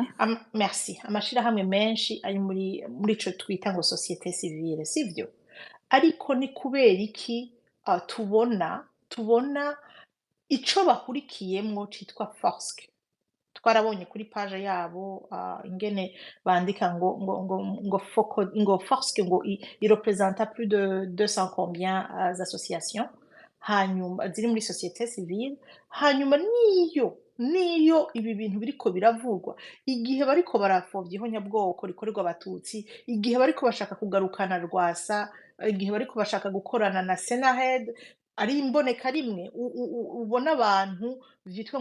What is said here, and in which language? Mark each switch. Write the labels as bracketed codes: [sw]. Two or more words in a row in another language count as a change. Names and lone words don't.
[rn] merci amashirahamwe menshi ari muri ico twita ngo [fr] société civile [rn] sivyo ariko ni kubera iki tubona ico bahurikiyemwo citwa FOSC twarabonye kuri page yabo ingene bandika ngo FOSC ngo [fr] il représenta plus de 200 combien associations [rn] hanyuma ziri muri [fr] société civile [rn] hanyuma niyo ibi bintu biriko biravugwa igihe bariko barapfovya ihonyabwoko rikorerwa abatutsi igihe bariko bashaka kugarukana Rwasa igihe bariko bashaka gukorana na Senahed ari imboneka rimwe ubona abantu vyitwa